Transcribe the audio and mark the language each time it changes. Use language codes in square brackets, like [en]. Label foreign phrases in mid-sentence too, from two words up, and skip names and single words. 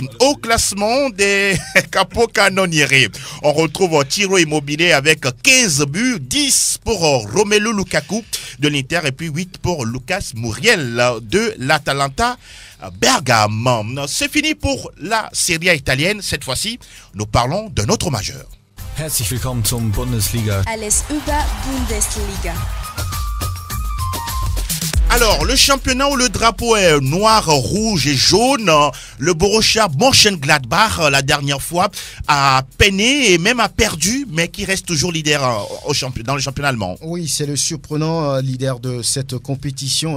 [fr] Au classement des capocannonieri, on retrouve Ciro Immobile avec 15 buts, 10 pour Romelu Lukaku de l'Inter et puis 8 pour Lucas Muriel de l'Atalanta Bergame. C'est fini pour la Serie A italienne. Cette fois-ci, nous parlons d'un autre majeur. [de] Herzlich willkommen zum Bundesliga. Alles über Bundesliga. [fr] Alors, le championnat où le drapeau est noir, rouge et jaune, le Borussia Mönchengladbach, la dernière fois, a peiné et même a perdu, mais qui reste toujours leader dans le championnat allemand. Oui, c'est le surprenant leader de cette compétition.